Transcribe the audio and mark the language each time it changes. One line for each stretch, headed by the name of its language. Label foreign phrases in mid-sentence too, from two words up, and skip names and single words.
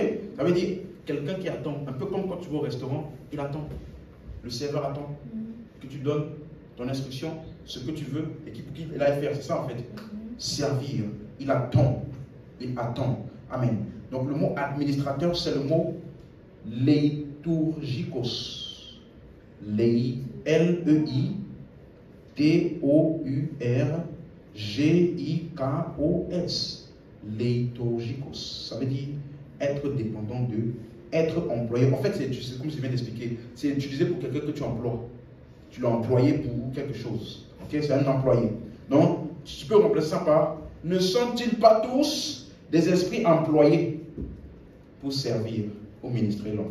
French: Ça veut dire quelqu'un qui attend. Un peu comme quand tu vas au restaurant, il attend. Le serveur attend que tu donnes ton instruction, ce que tu veux, et qu'il aille faire. C'est ça en fait. Servir. Il attend. Il attend. Amen. Donc le mot administrateur, c'est le mot leiturgikos. L-E-I-T-O-U-R-G-I-K-O-S. Leiturgikos. Ça veut dire être dépendant d'eux, être employé. En fait, c'est comme je viens d'expliquer. C'est utilisé pour quelqu'un que tu emploies. Tu l'as employé pour quelque chose. Ok, c'est un employé. Donc, tu peux remplacer ça par ne sont-ils pas tous des esprits employés pour servir au ministère de l'homme?